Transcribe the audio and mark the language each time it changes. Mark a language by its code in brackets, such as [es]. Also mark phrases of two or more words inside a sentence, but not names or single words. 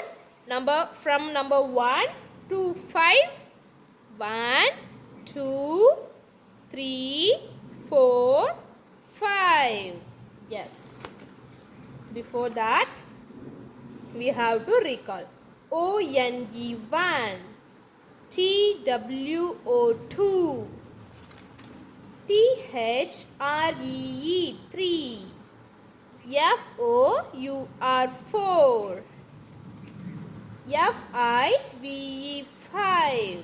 [en] From number 1 to 5. 1, 2, 3, 4, 5. Yes. Before that, we have to recall. O-N-E 1, T-W-O 2, T-H-R-E-E 3, F-O-U-R 4, F-I-V-E 5.